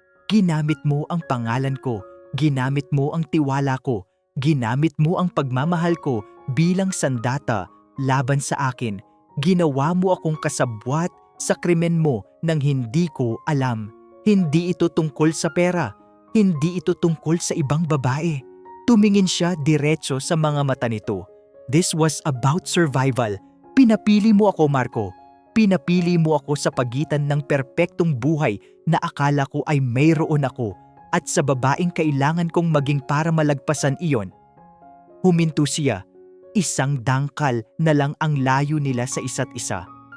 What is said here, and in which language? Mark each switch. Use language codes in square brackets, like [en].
[tl] Ginamit mo ang pangalan ko, ginamit mo ang tiwala ko, ginamit mo ang pagmamahal ko bilang sandata laban sa akin. Ginawa mo akong kasabwat sa krimen mo nang hindi ko alam. Hindi ito tungkol sa pera, hindi ito tungkol sa ibang babae. Tumingin siya diretso sa mga mata nito. [en] This was about survival. [tl] Pinapili mo ako, Marco. Pinapili mo ako sa pagitan ng perpektong buhay na akala ko ay mayroon ako at sa babaeng kailangan kong maging para malagpasan iyon. Huminto siya. Isang dangkal na lang ang layo nila sa isa't isa.